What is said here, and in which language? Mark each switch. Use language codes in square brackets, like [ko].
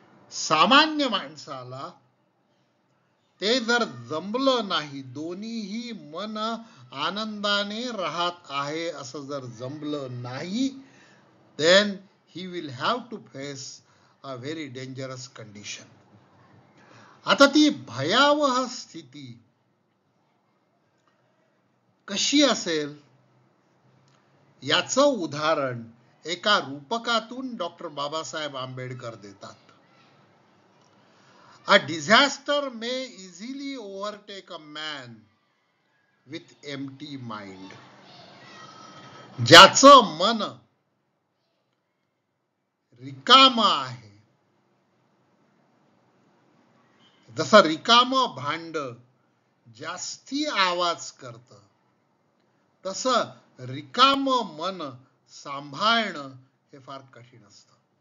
[mr] सामान्य माणसाला ते जर जमलं नाही, दोन्हीही मन आनंदाने राहत आहे असं जर जमलं नाही, [en] then he will have to face a very dangerous condition. [mr] आता ती भयावह स्थिती कशी असेल याचं उदाहरण एका रूपकातून डॉक्टर बाबासाहेब आंबेडकर देतात. [en] A disaster may easily overtake a man with empty mind. [mr] ज्याचं मन रिकाम आहे, जसं रिकाम भांड जास्ती आवाज करतं, तसं रिकाम मन सांभाळणं हे फार कठीण असतं.